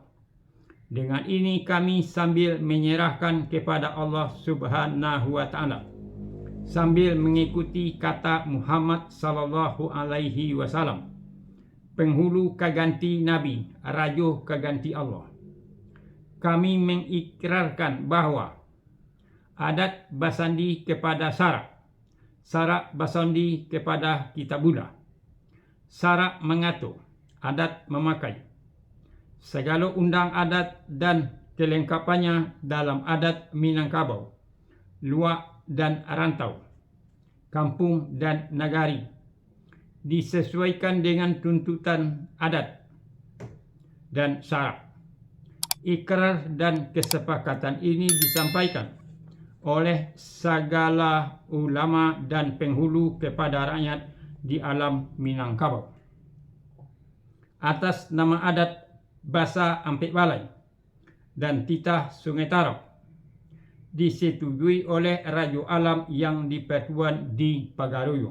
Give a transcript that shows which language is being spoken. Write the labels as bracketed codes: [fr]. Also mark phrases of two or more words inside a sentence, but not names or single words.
[id] Dengan ini kami sambil menyerahkan kepada [ar] الله سبحانه وتعالى, [id] sambil mengikuti kata Muhammad [ar] صلى الله عليه وسلم, [min] penghulu keganti Nabi, rajo keganti Allah. [id] Kami mengikrarkan bahwa adat basandi kepada syarak, syarak basandi kepada kitabullah, syarak mengatur, adat memakai segala undang adat dan kelengkapannya dalam adat Minangkabau, luak dan rantau, kampung dan nagari, disesuaikan dengan tuntutan adat dan syarak. Ikrar dan kesepakatan ini disampaikan oleh segala ulama dan penghulu kepada rakyat di alam Minangkabau atas nama adat Basa Ampek Balai dan titah Sungai Tarap, disetujui oleh Rajo Alam yang dipertuan di Pagaruyung.